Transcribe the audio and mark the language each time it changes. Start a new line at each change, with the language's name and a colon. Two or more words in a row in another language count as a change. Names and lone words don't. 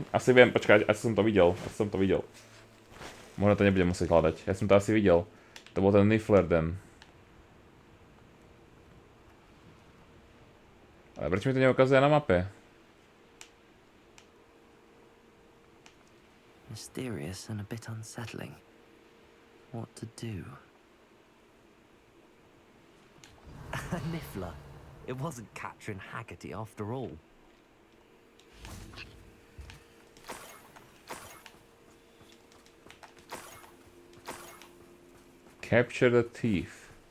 Slovak: Asi viem, počkať, asi som to videl. Možno to nebudem musieť hľadať. Ja som to asi videl. To bol ten Niffler den. Ale prečo mi to neukazuje na mape?
English: Mysterious and a bit unsettling. What to do? A Niffler. It wasn't Catherine Haggerty after all. Capture the thief.